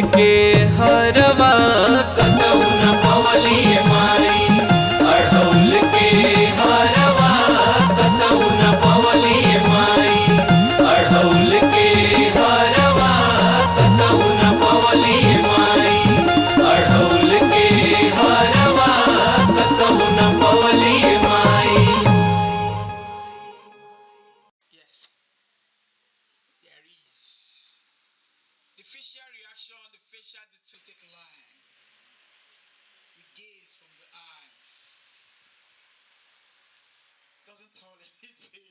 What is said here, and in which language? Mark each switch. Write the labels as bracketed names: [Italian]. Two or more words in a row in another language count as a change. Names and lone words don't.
[Bhojpuri] के हरवा कतहु न पवली माई अढ़ौल के हरवा कतहु न पवली माई अढ़ौल के हरवा कतहु न पवली माई अढ़ौल के हरवा कतहु न पवली माई [English] The facial reaction, the facial dictatic line, the gaze from the eyes doesn't tell anything.